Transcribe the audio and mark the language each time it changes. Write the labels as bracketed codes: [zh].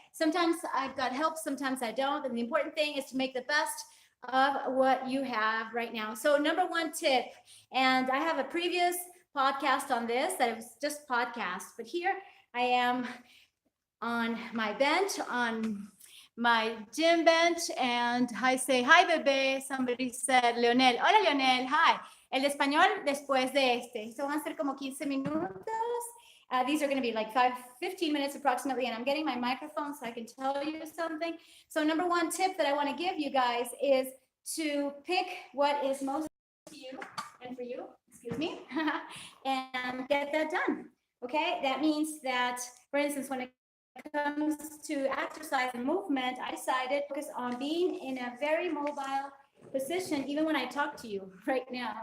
[en] Sometimes I've got help, sometimes I don't. And the important thing is to make the best of what you have right now. So number one tip, and I have a previous podcast on this that it was just podcast, but here I am on my bench, on my gym bench, and I say, hi, bebé. Somebody said, Leonel. [es] Hola, [en] Leonel. Hi. [es] El español después de este. So van a ser como 15 minutos. [en] These are going to be like 15 minutes approximately, and I'm getting my microphone so I can tell you something. So number one tip that I want to give you guys is to pick what is most to you and for you, excuse me, and get that done. Okay, that means that, for instance, when it comes to exercise and movement, I decided to focus on being in a very mobile position, even when I talk to you right now.